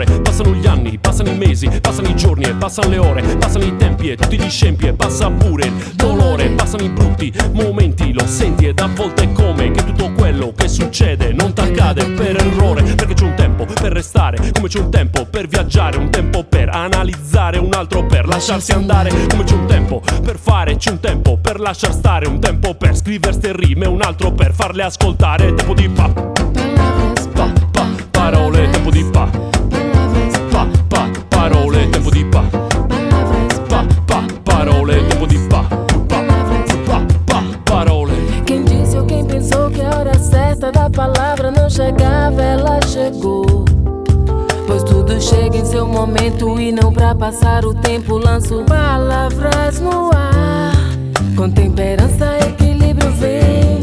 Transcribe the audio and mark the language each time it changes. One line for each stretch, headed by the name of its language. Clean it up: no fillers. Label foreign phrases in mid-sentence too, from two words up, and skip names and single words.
Italian: Passano gli anni, passano i mesi, passano i giorni e passano le ore, passano i tempi e tutti gli scempi e passa pure il dolore, passano i brutti momenti, lo senti ed a volte è come che tutto quello che succede non t'accade per errore, perché c'è un tempo per restare, come c'è un tempo per viaggiare, un tempo per analizzare, un altro per lasciarsi andare, come c'è un tempo per fare, c'è un tempo per lasciar stare, un tempo per scrivere ste rime, un altro per farle ascoltare. Tempo di
Portuguese: Palavras,
Italian: parole, tempo di parole, tempo di parole, tempo di parole.
Portuguese: Quem disse ou quem pensou que a hora certa da palavra não chegava, ela chegou. Pois tudo chega em seu momento e não pra passar o tempo lanço palavras no ar. Com temperança, equilíbrio vem.